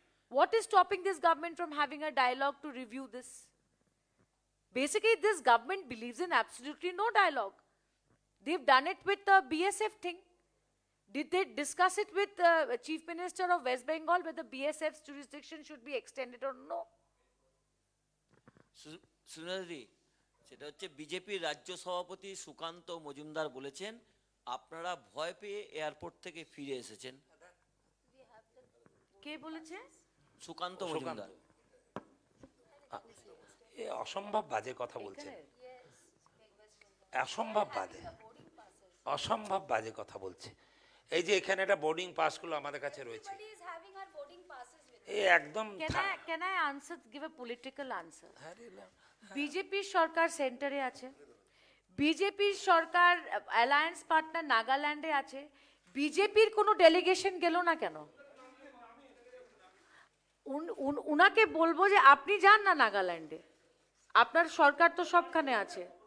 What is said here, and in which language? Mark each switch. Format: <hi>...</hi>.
<en>What is stopping this government from having a dialogue to review this? Basically, this government believes in absolutely no dialogue. They've done it with the BSF thing. Did they discuss it with the Chief Minister of West Bengal whether BSF's jurisdiction should be extended or no?</en> <bn>Sunalji, সেটা হচ্ছে বিজেপির রাজ্য সভাপতি সুকান্ত মজুমদার বলেছেন আপনারা ভয় পেয়ে airport থেকে ফিরে এসেছেন। কে বলেছে? সুকান্ত সুকান্ত। মজুমদার। এ অসম্ভব বাজে কথা বলছেন, অসম্ভব বাজে, অসম্ভব বাজে কথা বলছে। এই যে এখানে একটা বোর্ডিং পাসগুলো আমাদের কাছে রয়েছে,</bn> <en>Everybody is having our boarding passes with</en> <bn>এ একদম</bn> <en>Can I answer, give a political answer?</en> <bn>আরে না, বিজেপি সরকার সেন্টারে আছে, বিজেপি সরকার অ্যালায়েন্স পার্টনার নাগাল্যান্ডে আছে, বিজেপির কোনো ডেলিগেশন গেল না কেন? উনাকে বলবো যে আপনি যান না নাগাল্যান্ডে, আপনার সরকার তো সবখানে আছে।</bn>